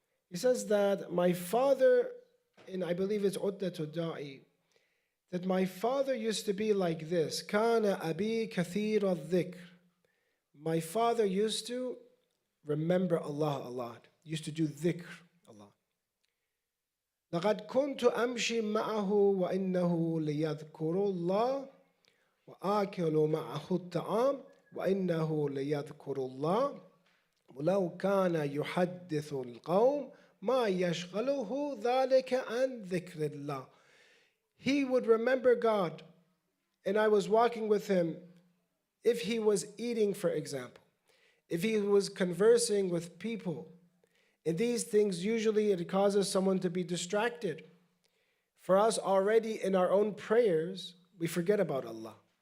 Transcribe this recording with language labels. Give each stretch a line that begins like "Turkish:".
English: He says that my father, and I believe it's Uddatul Da'i, that my father used to be like this.
Arabic: Kana abi kathir al-dhikr.
English: My father used to remember Allah a lot. Used to do dhikr a lot.
Arabic: لقد كنت أمشي معه وإنه ليذكر الله وآكل معه الطعام وإنه ليذكر الله ولو كان يحدث القوم ما يشغله ذلك عن ذكر الله.
English: He would remember God, and I was walking with him. If he was eating, for example, if he was conversing with people, and these things usually it causes someone to be distracted. For us already in our own prayers, we forget about Allah.